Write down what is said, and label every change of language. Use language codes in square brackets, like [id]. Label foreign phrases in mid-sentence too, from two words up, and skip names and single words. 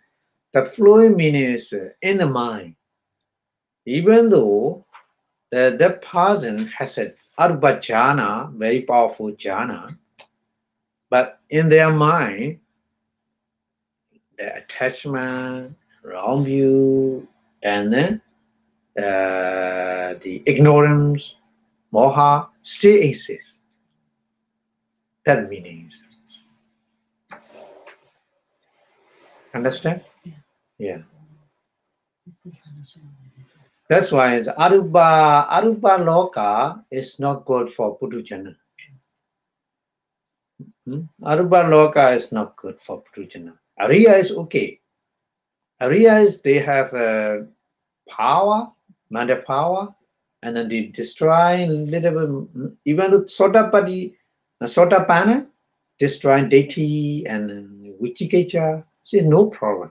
[en] The flowing means in the mind. Even though that person has an [pi] arupa jhana, [en] very powerful jhana, but in their mind, the attachment, wrong view, and then the ignorance, moha, still exists. That means. Understand? Yeah. That's why it's [pi] arupa loka [en] is not good for Putujana. [pi] Arupa loka [en] is not good for Putujana. Ariya is okay. Ariya is they have power, mental power, and then they destroy a little bit, even the Sotapanna, destroying deity and Vichikiccha, there's no problem.